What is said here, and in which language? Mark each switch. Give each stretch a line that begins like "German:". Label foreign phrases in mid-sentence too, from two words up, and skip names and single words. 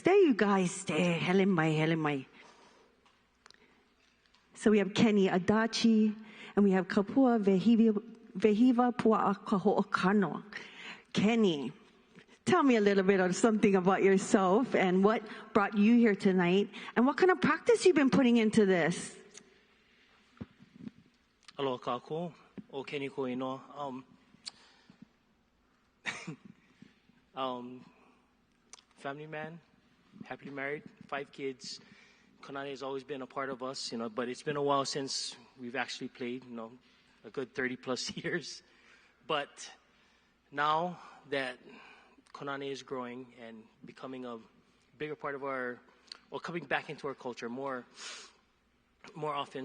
English: There you guys stay.
Hawaiian: Hele mai.
English: So we have Kenny Adachi, and we have Kapua Vehiva Puaʻaka Hoʻokano. Kenny, tell me a little bit of something about yourself and what brought you here tonight and what kind of practice you've been putting into this.
Hawaiian: Aloha kākou, o Kenny ko inoa.
English: Family man, happily married, 5 kids. Kōnane has always been a part of us, but it's been a while since we've actually played, a good 30 plus years. But now that Kōnane is growing and becoming a bigger part of coming back into our culture more often.